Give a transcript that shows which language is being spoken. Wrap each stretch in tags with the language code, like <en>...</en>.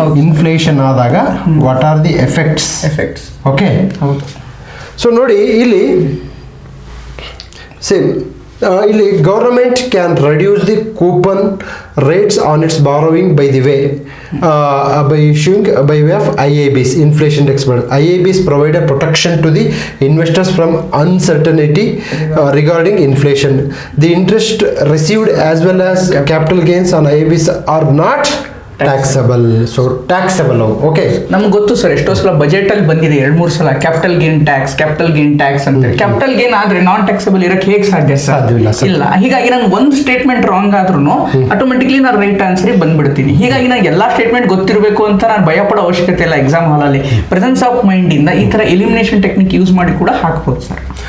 <en>inflation</en> <kn>ಆದಾಗ</kn> <en>What are the effects? Okay,</en> <kn>ಹೌದು.</kn> <en>so</en> <kn>ನೋಡಿ ಇಲ್ಲಿ ಸೇಮ್ ಇಲ್ಲಿ</kn> <en>Government can reduce the coupon rates on its borrowing by the way by issuing by way of IABs, inflation index bond. IABs provide a protection to the investors from uncertainty regarding inflation. The interest received as well as capital gains on IABs are not taxable. So taxable</en> <kn>ಅವು.</kn> <en>okay,</en> <kn>ನಮ್ಗೆ ಗೊತ್ತು sir, ಎಷ್ಟೋ ಸಲ budget ಅಲ್ಲಿ ಬಂದಿದೆ 2-3 ಸಲ capital gain tax ಅಂತ. Capital gain ಆದ್ರೆ ನಾನ್ ಟ್ಯಾಕ್ಸಬಲ್ ಇರಕ್ಕೆ ಹೇಗೆ ಸಾಧ್ಯ ಸರ್? ಸಾಧ್ಯವಿಲ್ಲ ಸರ್. ಇಲ್ಲ. ಹೀಗಾಗಿ ನಾನು ಒಂದು ಸ್ಟೇಟ್ಮೆಂಟ್ ರಾಂಗ್ ಆದ್ರೂ ಆಟೋಮೆಟಿಕ್ಲಿ ನಾನು ರೈಟ್ ಆನ್ಸರ್ ಬಂದ್ಬಿಡ್ತೀನಿ. ಹೀಗಾಗಿ ನಾನು ಎಲ್ಲಾ ಸ್ಟೇಟ್ಮೆಂಟ್ ಗೊತ್ತಿರಬೇಕು ಅಂತ ನಾನು ಭಯ ಪಡೋ ಅವಶ್ಯಕತೆ ಇಲ್ಲ. ಎಕ್ಸಾಮ್ ಹಾಲಲ್ಲಿ ಪ್ರೆಸೆನ್ಸ್ ಆಫ್ ಮೈಂಡ್ ಇಂದ ಈ ತರ ಎಲಿಮಿನೇಷನ್ ಟೆಕ್ನಿಕ್ ಯೂಸ್ ಮಾಡಿ ಕೂಡ ಹಾಕ್ಬೋದು ಸರ್.</kn>